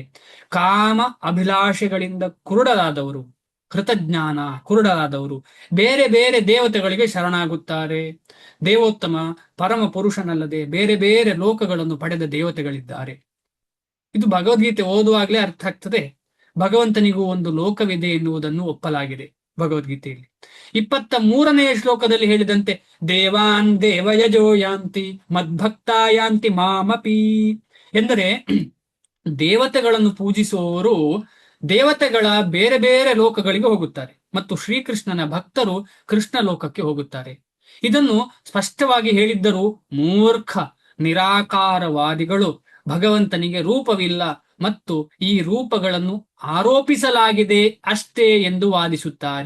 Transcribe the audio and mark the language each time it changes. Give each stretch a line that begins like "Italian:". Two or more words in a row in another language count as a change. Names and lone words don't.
Kannada: ಕಾಮ ಅಭಿಲಾಷೆಗಳಿಂದ ಕುರುಡರಾದವರು, ಕೃತಜ್ಞಾನ ಕುರುಡರಾದವರು ಬೇರೆ ಬೇರೆ ದೇವತೆಗಳಿಗೆ ಶರಣಾಗುತ್ತಾರೆ. ದೇವೋತ್ತಮ ಪರಮ ಪುರುಷನಲ್ಲದೆ ಬೇರೆ ಬೇರೆ ಲೋಕಗಳನ್ನು ಪಡೆದ ದೇವತೆಗಳಿದ್ದಾರೆ. ಇದು ಭಗವದ್ಗೀತೆ ಓದುವಾಗಲೇ ಅರ್ಥ ಆಗ್ತದೆ. ಭಗವಂತನಿಗೂ ಒಂದು ಲೋಕವಿದೆ ಎನ್ನುವುದನ್ನು ಒಪ್ಪಲಾಗಿದೆ ಭಗವದ್ಗೀತೆಯಲ್ಲಿ. 23ನೇ ಶ್ಲೋಕದಲ್ಲಿ ಹೇಳಿದಂತೆ
Sanskrit: ದೇವಾನ್ ದೇವಯಜೋ ಯಾಂತಿ ಮದ್ಭಕ್ತ ಯಾಂತಿ ಮಾಮಪಿ
Kannada: ಎಂದರೆ ದೇವತೆಗಳನ್ನು ಪೂಜಿಸುವವರು ದೇವತೆಗಳ ಬೇರೆ ಬೇರೆ ಲೋಕಗಳಿಗೆ ಹೋಗುತ್ತಾರೆ ಮತ್ತು ಶ್ರೀಕೃಷ್ಣನ ಭಕ್ತರು ಕೃಷ್ಣ ಲೋಕಕ್ಕೆ ಹೋಗುತ್ತಾರೆ. ಇದನ್ನು ಸ್ಪಷ್ಟವಾಗಿ ಹೇಳಿದ್ದರೂ ಮೂರ್ಖ ನಿರಾಕಾರವಾದಿಗಳು ಭಗವಂತನಿಗೆ ರೂಪವಿಲ್ಲ ಮತ್ತು ಈ ರೂಪಗಳನ್ನು ಆರೋಪಿಸಲಾಗಿದೆ ಅಷ್ಟೇ ಎಂದು ವಾದಿಸುತ್ತಾರೆ.